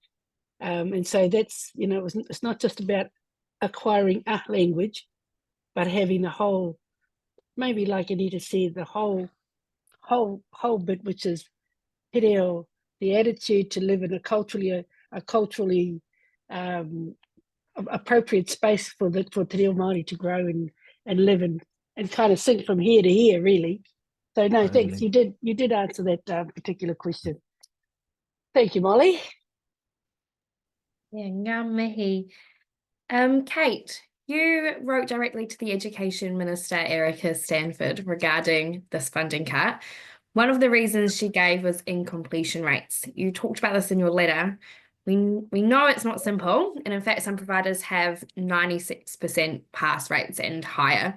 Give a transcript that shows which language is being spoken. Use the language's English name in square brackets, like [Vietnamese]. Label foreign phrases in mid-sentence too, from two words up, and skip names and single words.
[English] And so that's, it's not just about acquiring a language, but having the whole, maybe like Anita said, the whole bit, which is Te Reo, the attitude to live in a culturally appropriate space for Te Reo Māori to grow and live in, and kind of sink from here to here, really. So no, thanks. You did answer that particular question. Thank you, Molly. Yeah, [Māori] ngā mihi. [English] Kate, You wrote directly to the Education Minister, Erica Stanford, regarding this funding cut. One of the reasons she gave was incompletion rates. You talked about this in your letter. We know it's not simple, and in fact, some providers have 96% pass rates and higher.